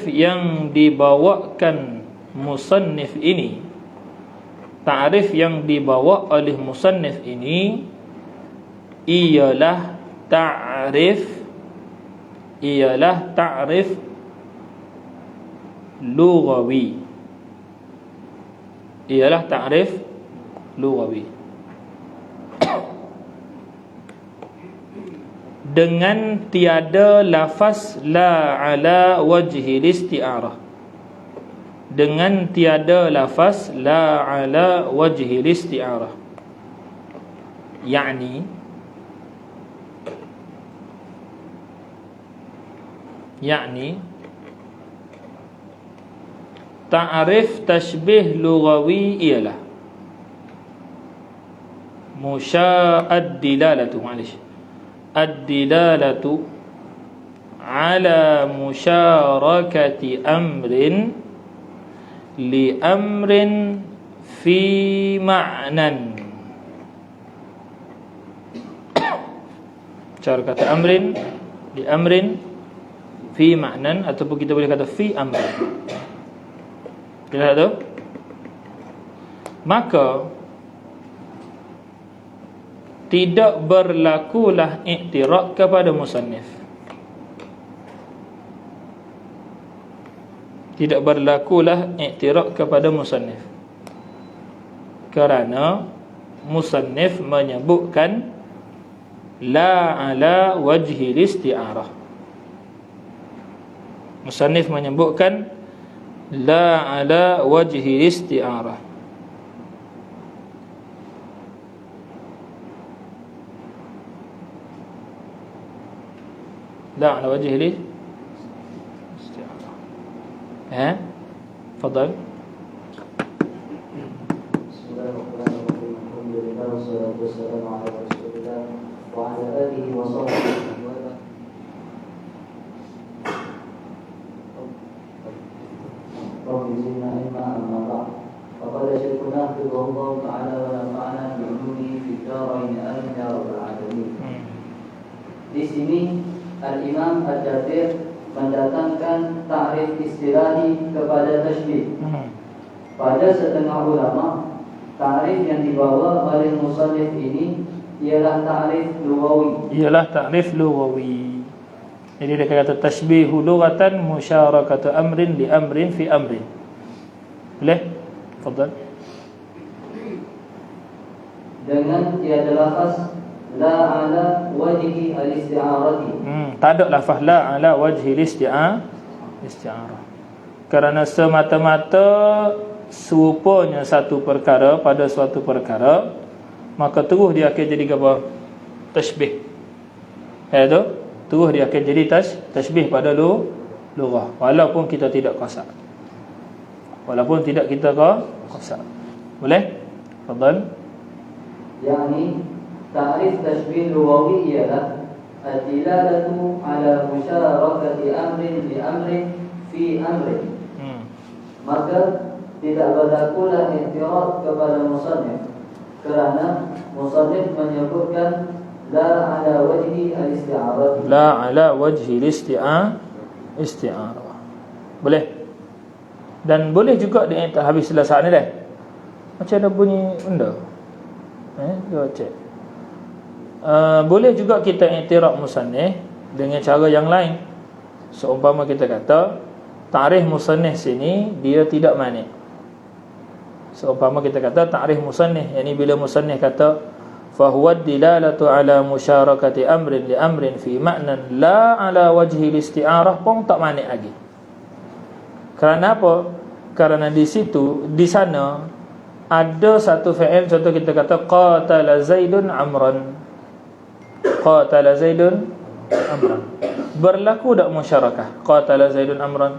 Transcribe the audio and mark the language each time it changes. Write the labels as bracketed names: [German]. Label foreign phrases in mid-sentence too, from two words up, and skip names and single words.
[Malay] yang dibawakan musannif ini, ta'rif yang dibawa oleh musannif ini ialah ta'rif lughawi. Ialah ta'rif lughawi. Dengan tiada lafaz [Arabic] لا على وجه استعارة. [Malay] Dengan tiada lafaz [Arabic] لا على وجه استعارة. [Malay] Yani ta'rif tashbih lughawi ialah [Arabic] الدلالة الدلالة على مشاركة أمر لأمر في معنى. [Malay] Cara kata [Arabic] أمر لأمر في معنى, [Malay] ataupun kita boleh kata [Arabic] في أمر. [Malay] Jelas tak? Maka tidak berlakulah i'tirad kepada musannif. Tidak berlakulah i'tirad kepada musannif, kerana musannif menyebutkan [Arabic] لا على وجه استعارة. [Malay] Musannif menyebutkan [Arabic] لا على وجه استعارة. لا على وجه ليه استعارة. تفضل. بسم الله الرحمن الرحيم. الحمد لله والصلاة والسلام على رسول الله وعلى آله وصحبه ومن رب زدنا علما أما بعد. فقال شيخنا حفظه الله تعالى ونفعنا بعلومه في الدارين آمين يا رب العالمين. [Malay] Di sini Al-Imam Ad-Dardir mendatangkan ta'rif istilahi kepada tashbih. Pada setengah ulama, ta'rif yang dibawa oleh musannif ini ialah ta'rif lughawi. Jadi dia kata [Arabic] تشبيه لغة مشاركة أمر لأمر في أمر. Boleh? Tafadhal. [Malay] Dengan tiada lafaz [Arabic] لا على وجه الاستعارة. [Malay] Tak ada lafaz [Arabic] لا على وجه استعارة. [Malay] Kerana semata-mata serupanya satu perkara pada suatu perkara, maka terus dia akan jadi apa? Tashbih. Tu terus dia akan jadi tashbih pada lughah, walaupun kita tidak qasad. Boleh? [Arabic] Tafadhal. [Malay] Yani ta'rif tashbih lughawi ialah [Arabic] الدلالة على مشاركة أمر لأمر في أمر. [Malay] Maka tidak berlakulah i'tirad kepada musannif, kerana musannif menyebutkan [Arabic] لا على وجه الاستعارة. لا على وجه استعارة. Boleh. [Malay] Dan boleh juga dia tak habis selesai ni dah. Macam ada bunyi benda. Dia cek. Boleh juga kita i'tirab musannif dengan cara yang lain. Seumpama kita kata ta'rif musannif sini dia tidak manik. Seumpama kita kata ta'rif musannif, yakni bila musannif kata [Arabic] فهو دلالة على مشاركة أمر لأمر في معنى لا على وجه الاستعارة, [Malay] pun tak manik lagi. Kerana apa? Kerana di situ, di sana ada satu fi'il, contoh kita kata [Arabic] قتل زيد عمرا. قتل زيد عمرا. [Malay] Berlaku tak musyarakah [Arabic] قتل زيد عمرا?